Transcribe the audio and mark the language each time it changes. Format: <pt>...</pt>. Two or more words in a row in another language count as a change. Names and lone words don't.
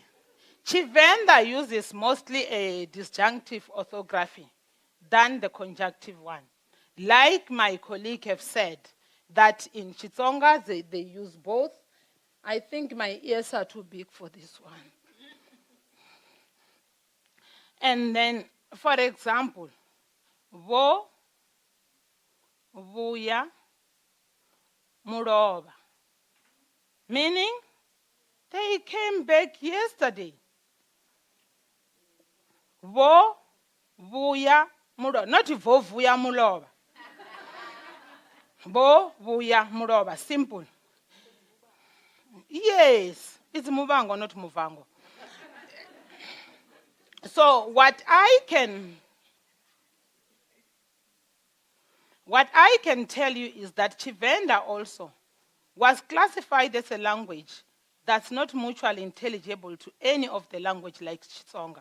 <en>Tshivenda uses mostly a disjunctive orthography than the conjunctive one. Like my colleague have said, that in Xitsonga they use both. I think my ears are too big for this one. And then, for example,</en> <ve>vo, vuya, muroba.</ve> <en>Meaning, they came back yesterday.</en> <ve>Vo, vuya, muroba. Not vo, vuya, muroba. Vo, vuya, muroba.</ve> <en>Simple. Yes, it's muvango, not muvango. So what I can tell you is that Tshivenda also was classified as a language that's not mutually intelligible to any of the language like Xitsonga.</en>